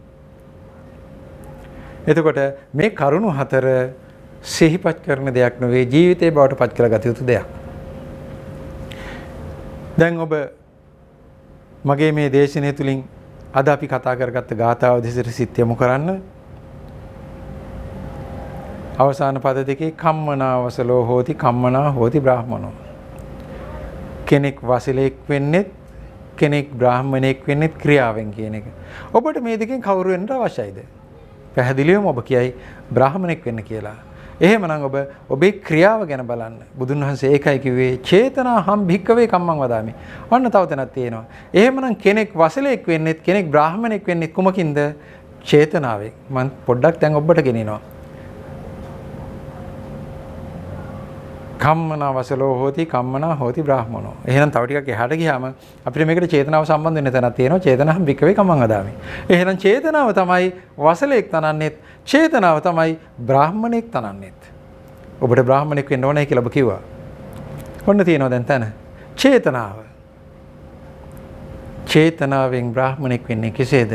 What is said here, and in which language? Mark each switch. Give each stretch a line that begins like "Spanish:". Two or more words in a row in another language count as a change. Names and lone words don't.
Sinhala: එතකොට මේ කරුණු හතර සිහිපත් කරන දෙයක් නෙවෙයි, ජීවිතේ බවට පත් කරලා ගත යුතු දෙයක්. දැන් ඔබ මගේ මේ දේශනාව තුළින් අද අපි කතා කරගත්ත ගාථාව දෙසට සිත් යොමු කරන්න. අවසාන පද දෙකේ
Pali: කම්මනා වසලෝ හෝති කම්මනා හෝති බ්‍රාහමනෝ.
Sinhala: කෙනෙක් වසලෙක් වෙන්නෙත් කෙනෙක් බ්‍රාහමණෙක් වෙන්නෙත් ක්‍රියාවෙන් කියන එක. ඔබට මේ දෙකෙන් කවුරු වෙන්නට අවශ්‍යයිද? පැහැදිලිවම ඔබ කියයි බ්‍රාහමණෙක් වෙන්න කියලා. එහෙමනම් ඔබ ඔබේ ක්‍රියාව ගැන බලන්න. බුදුන් වහන්සේ ඒකයි කිව්වේ
Pali: චේතනා හම් භික්කවේ කම්මං වදාමි.
Sinhala: ඔන්න තව තැනක් තියෙනවා. එහෙමනම් කෙනෙක් වසලෙක් වෙන්නෙත් කෙනෙක් බ්‍රාහමණෙක් වෙන්නෙත් කුමකින්ද? චේතනාවෙන්. මම පොඩ්ඩක් දැන් ඔබට ගෙනිනවා.
Pali: කම්මනා වසලෝ හෝති කම්මනා හෝති බ්‍රාහමනෝ.
Sinhala: එහෙනම් තව ටිකක් එහාට ගියාම අපිට මේකට චේතනාව සම්බන්ධ වෙන තැනක් තියෙනවා.
Pali: චේතනාම් භික්කවේ කම්මං වදාමි.
Sinhala: එහෙනම් චේතනාව තමයි වසලෙක් තනන්නෙත්, චේතනාව තමයි බ්‍රාහමණෙක් තනන්නෙත්. ඔබට බ්‍රාහමණෙක් වෙන්න ඕනේ කියලා ඔබ කිව්වා. ඔන්න තියෙනවා දැන් තැන. චේතනාව. චේතනාවෙන් බ්‍රාහමණෙක් වෙන්නේ කෙසේද?